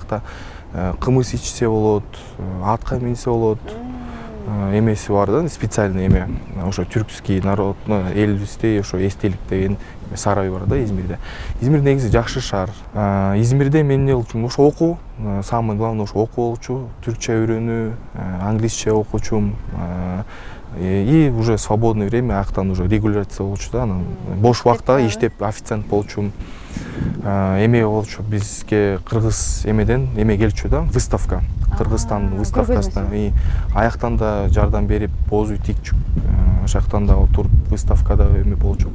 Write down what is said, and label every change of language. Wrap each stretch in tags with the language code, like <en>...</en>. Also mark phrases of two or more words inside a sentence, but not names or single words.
<ky>Аякта кымыз ичсе болот, атка минсе болот, эмеси бар да, специальный эме, ошо</ky> <ru>түркский народный</ru> <ky>элибизде ошо эстелик деген сарай бар да Измирде. Измир негизи жакшы шаар. Измирде мен эмне болчумун, ошо окуу,</ky> <ru>самый главный</ru> <ky>ошо окуу болчу, түркчө үйрөнүү, англисче окучум.</ky> <ru>И уже свободное время</ru> <ky>аяктан уже регуляция болчу да, анан бош убакта иштеп официант болчум. Эме болчу, бизге кыргыз эмеден эме келчү да, выставка. Кыргызстан выставкасына. И аяктан да жардам берип, боз үй тикчү. Ошактан да отуруп выставкада эме болчу.</ky>